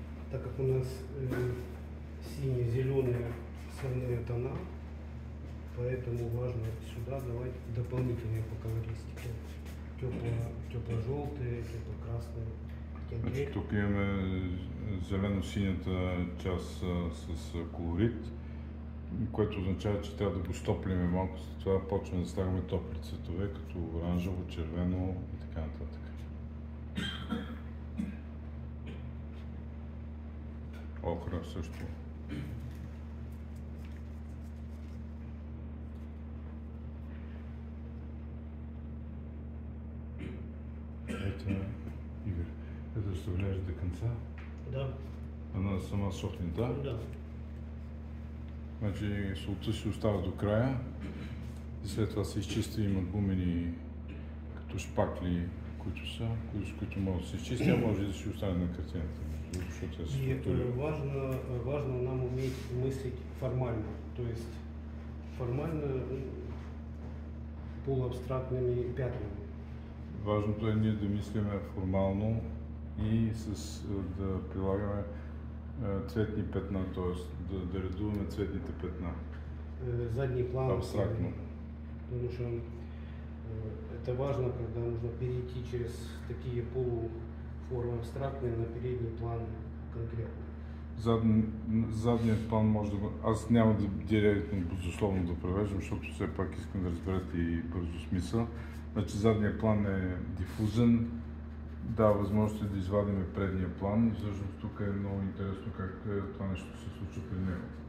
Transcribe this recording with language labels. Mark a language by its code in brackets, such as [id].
[ru] Так как у нас сине-зеленые основные тона, поэтому важно сюда давать дополнительные по колористике. Тепло-желтые, тепло-красные. [bg] Значи, тук имаме зелено-синята част с колорит, което означава, че трябва да го стоплиме малко, след това почваме да слагаме топли цветове, като оранжево, червено и така нататък. Охра също. Ето, Игорь, ето ще влезеш до конца. Да. [ru] Она сама сохне, да? Да. [bg] Значи солта си остава до края и след това се изчиства, имат гумени като шпакли, с които може да се изчисти, а може и да си остане на картината. [ru] И важно нам уметь мыслить формально, то есть формально полуабстрактными пятнами. [bg] Важното е ние да мислиме формално и да прилагаме цветни петна, т.е. да редуваме цветните петна. [ru] Задний план. Абстрактно. Потому что Это важно, когда нужно перейти через такие полуформы абстрактные на передний план конкретно. [bg] Задният план може да... Аз няма да директно, безусловно да превеждам, защото все пак искам да разберете и бързо смисъл. Значи задният план е дифузен, дава възможност да извадим предния план и всъщност тук е много интересно как това нещо се случва при него.